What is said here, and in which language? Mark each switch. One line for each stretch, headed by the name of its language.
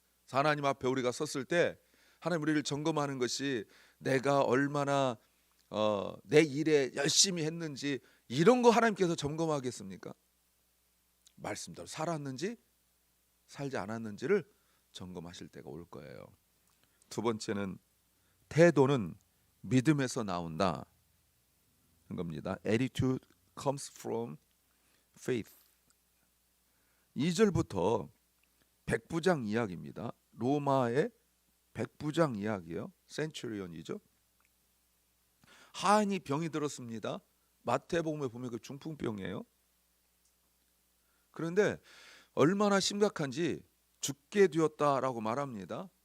Korean: 하나님 앞에 우리가 섰을 때 하나님 우리를 점검하는 것이 내가 얼마나 내 일에 열심히 했는지 이런 거 하나님께서 점검하겠습니까? 말씀대로 살았는지 살지 않았는지를 점검하실 때가 올 거예요. 두 번째는 태도는 믿음에서 나온다 는 겁니다.
English: Attitude comes from faith.
Korean: 2절부터 백부장 이야기입니다. 로마의 백부장 이야기예요. 센츄리온이죠. 하인이 병이 들었습니다. 마태복음에 보면 그 중풍병이에요. 그런데 얼마나 심각한지 죽게 되었다라고 말합니다.